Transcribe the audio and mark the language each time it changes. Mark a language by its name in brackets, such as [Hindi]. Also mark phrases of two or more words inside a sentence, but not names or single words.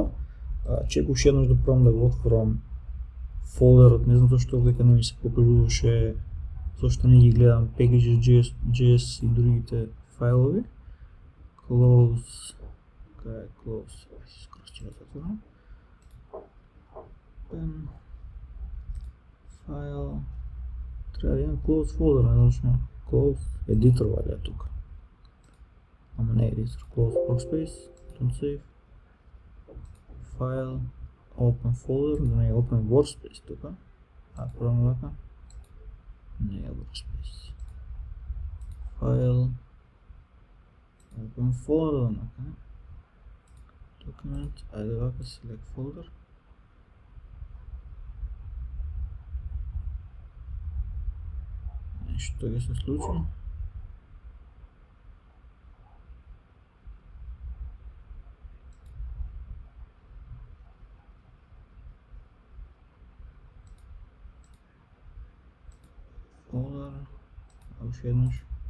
[Macedonian] Чекам уште еднаш да пробам да го отворам фолдерот, не знам зашто дека не ми се покажуваше, зашто не ги гледам package.js и другите файлови. Close, кај е close, скоро ќе го затворам. [English] Open file, [Macedonian] треба да имам [English] close folder, [Macedonian] не знам [English] close editor [Macedonian] валја тука. Ама не [English] editor, close workspace, don't save, file, open folder, [Macedonian] не е [English] open workspace [Macedonian] тука, пробам вака, не е [English] workspace, file, open folder, document, [Macedonian] ајде вака, [English] select folder, [Macedonian] нешто ќе се случи. Folder, уште еднаш.